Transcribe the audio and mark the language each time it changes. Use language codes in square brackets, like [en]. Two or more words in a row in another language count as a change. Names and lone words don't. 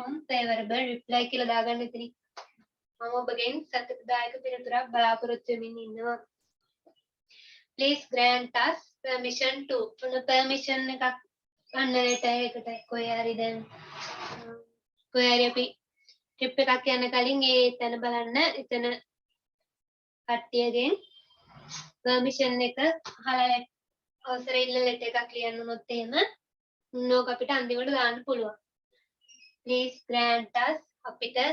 [en] favorable reply [si] කියලා දාගන්න එතනින් මම ඔබගෙන් සතුටුදායක පිළිතුරක් බලාපොරොත්තු වෙමින් ඉන්නවා [en] Please grant us permission to [si] ඔන්න permission එකක් ගන්න letter එකට කොහේ හරි දැන් කොහේ හරි අපි trip එකක් යන කලින් ඒ තැන බලන්න එතන කට්ටියගෙන් permission එක අහලා අවසර ඉල්ල letter එකක් ලියන්න උනොත් එහෙම නෝක අපිට අන්තිමට දාන්න පුළුවන් [en] Please grant us [si] අපිට